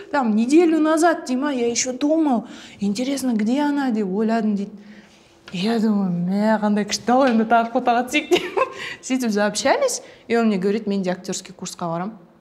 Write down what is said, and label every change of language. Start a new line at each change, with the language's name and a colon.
Russian: Там неделю назад, Дима, я еще думал. Интересно, где она?
Kazakh: Деп ойладым дейді.
Russian: Я думаю,
Kazakh: қандай күшті ғой, енді тағы фотоға түсейік деп. Сөйтіп
Russian: заобщались, и он мне говорит,
Kazakh: мен де актерский курсқа барам.